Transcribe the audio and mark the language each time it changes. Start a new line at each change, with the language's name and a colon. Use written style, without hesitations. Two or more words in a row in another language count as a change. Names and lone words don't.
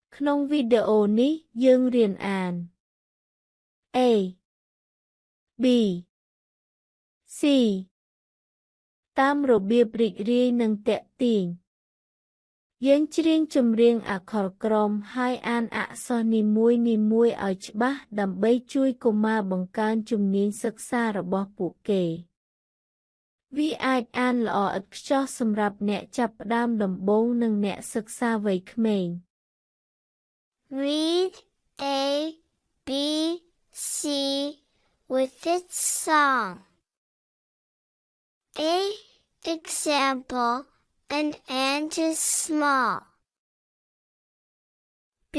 Khmer: ក្នុងវីដេអូនេះយើងរៀនអាន A B C តាមរបៀបរីករាយនិងទាក់ទាញយើងច្រៀងចម្រៀងអក្សរក្រមហើយអានអក្សរនីមួយៗឲ្យច្បាស់ដើម្បីជួយកុមារបង្កើនជំនាញសិក្សារបស់ពួកគេវាអាចអានល្អឥតខ្ចោះសម្រាប់អ្នកចាប់ផ្ដើមដំបូងនិងអ្នកសិក្សាវ័យក្មេង
English: Read A, B, C with its song. A. Example, an ant is small. B.